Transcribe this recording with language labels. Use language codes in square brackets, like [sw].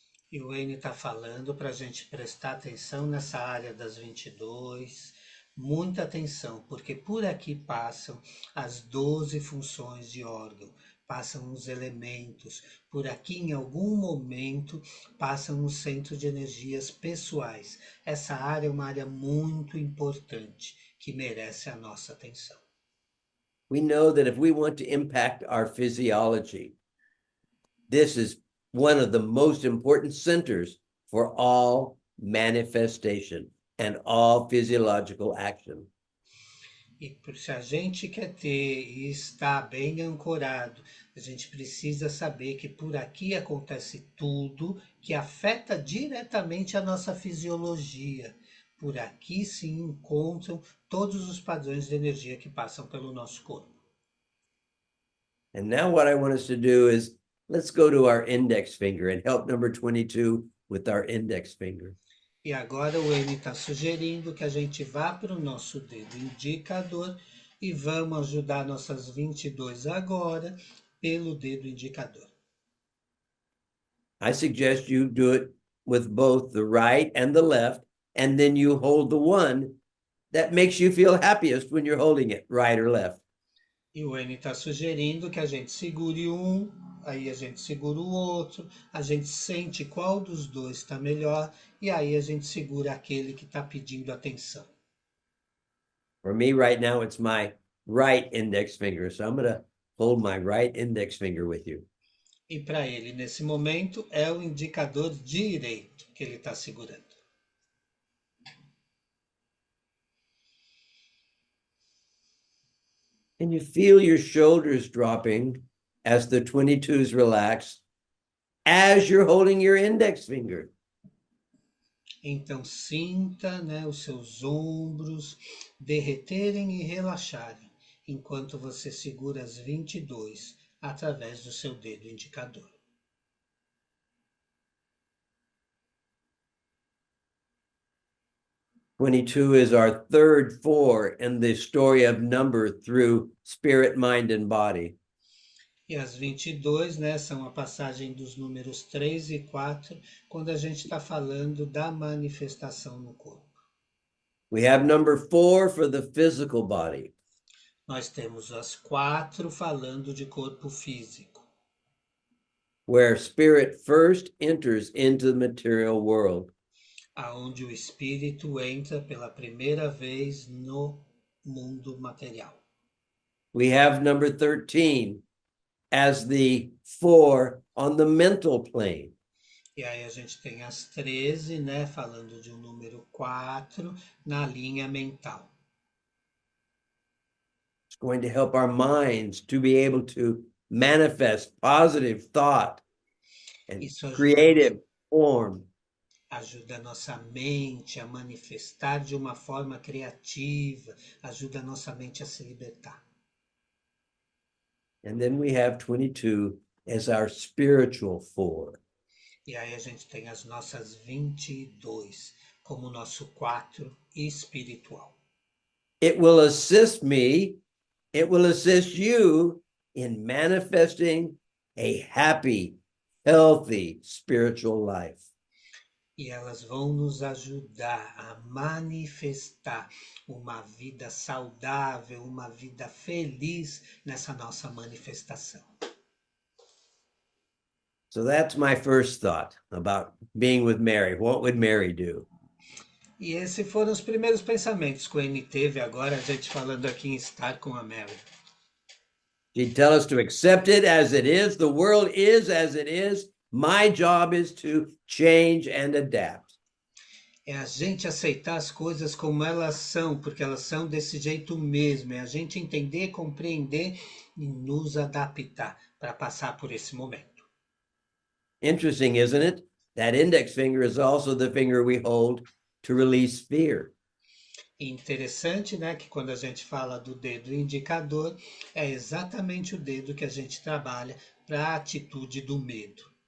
[pt] E o Wayne está falando para a gente prestar atenção nessa área das 22, muita atenção, porque por aqui passam as 12 funções de órgão, passam os elementos, por aqui em algum momento passam os centros de energias pessoais. Essa área é uma área muito importante, que merece a nossa atenção. [en] We know that if we want to impact our physiology, this is one of the most important centers for all manifestation and all physiological action. [pt] E se a gente quer ter e estar bem ancorado, a gente precisa saber que por aqui acontece tudo que afeta diretamente a nossa fisiologia. Por aqui se encontram todos os padrões de energia que passam pelo nosso corpo. [en] And now what I want us to do is let's go to our index finger and help number 22 with our index finger. [pt] E agora o N está sugerindo que a gente vá para o nosso dedo indicador e vamos ajudar nossas 22 agora pelo dedo indicador. [en] I suggest you do it with both the right and the left, and then you hold the one that makes you feel happiest when you're holding it, right or left. [pt] E o N está sugerindo que a gente segure um, aí a gente segura o outro, a gente sente qual dos dois está melhor e aí a gente segura aquele que está pedindo atenção. [en] For me right now, it's my right index finger. So I'm going to hold my right index finger with you. [pt] E para ele, nesse momento, é o indicador direito que ele está segurando. [en] And you feel your shoulders dropping as the 22s relax as you're holding your index finger. [pt] Então sinta, né, os seus ombros derreterem e relaxarem enquanto você segura as 22 através do seu dedo indicador. [en] Twenty-two is our third 4 in the story of number through spirit, mind, and body. [pt] E as 22, né, são a passagem dos números 3 e 4, quando a gente está falando da manifestação no corpo. [en] We have number 4 for the physical body. [pt] Nós temos as 4 falando de corpo físico, [en] where spirit first enters into the material world. [pt] aonde o espírito entra pela primeira vez no mundo material. [en] We have number 13 as the 4 on the mental plane. [pt] E aí a gente tem as 13, né, falando de um número 4 na linha mental. [en] It's going to help our minds to be able to manifest positive thought and [pt] Isso [en] creative form. [pt] ajuda a nossa mente a manifestar de uma forma criativa, ajuda a nossa mente a se libertar. [en] And then we have 22 as our spiritual 4. [pt] E aí a gente tem as nossas 22 como nosso 4 espiritual. [en] It will assist me, it will assist you in manifesting a happy, healthy spiritual life. [pt] E elas vão nos ajudar a manifestar uma vida saudável, uma vida feliz nessa nossa manifestação. [en] So that's my first thought about being with Mary. What would Mary do? [pt] E esses foram os primeiros pensamentos que o N teve agora, a gente falando aqui em estar com a Mary. [en] She'd tell us to accept it as it is. The world is as it is. My job is to change and adapt. [pt] É a gente aceitar as coisas como elas são, porque elas são desse jeito mesmo. É a gente entender, compreender e nos adaptar para passar por esse momento. [en] Interesting, isn't it? That index finger is also the finger we hold to release fear. [pt] E interessante, né, que quando a gente fala do dedo indicador, é exatamente o dedo que a gente trabalha para a atitude do medo.